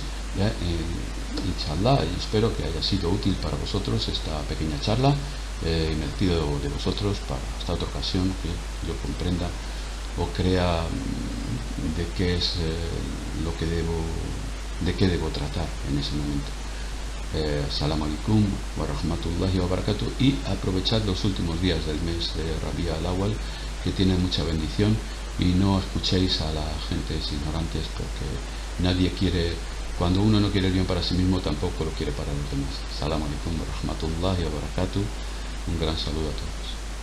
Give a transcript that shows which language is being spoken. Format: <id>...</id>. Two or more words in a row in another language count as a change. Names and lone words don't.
<es>Inshallah, y espero que haya sido útil para vosotros esta pequeña charla. Me despido de vosotros para esta otra ocasión, que yo comprenda o crea de qué es de qué debo tratar en ese momento.</es> <ar>السلام عليكم ورحمة الله وبركاته.</ar> <es>Y aprovechad los últimos días del mes de Rabi'a al-Awwal, que tiene mucha bendición, y no escuchéis a la gente ignorantes, porque nadie quiere, cuando uno no quiere el bien para sí mismo, tampoco lo quiere para los demás.</es> <ar>السلام عليكم ورحمة الله وبركاته.</ar> <es>Un gran saludo a todos.</es>